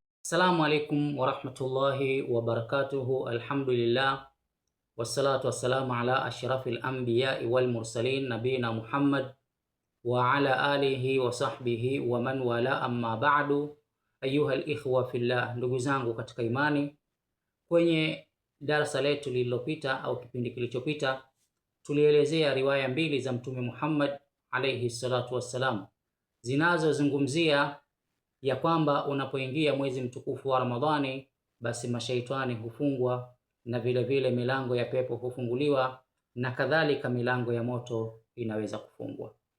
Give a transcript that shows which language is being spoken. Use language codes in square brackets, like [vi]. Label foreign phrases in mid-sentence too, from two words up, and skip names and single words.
[ar] السلام عليكم ورحمة الله وبركاته. الحمد لله والصلاة والسلام على أشرف الأنبياء والمرسلين نبينا محمد وعلى آله وصحبه ومن والاه، أما بعد. أيها الإخوة في الله, [sw] ndugu zangu katika imani, kwenye darasa letu lililopita au kipindi kilichopita tulielezea riwaya mbili za Mtume Muhammad [ar] عليه الصلاة والسلام [sw] zinazozungumzia ya kwamba unapoingia mwezi mtukufu wa Ramadhani basi mashaitani hufungwa na vile vile milango ya pepo hufunguliwa na kadhalika milango ya moto inaweza kufungwa.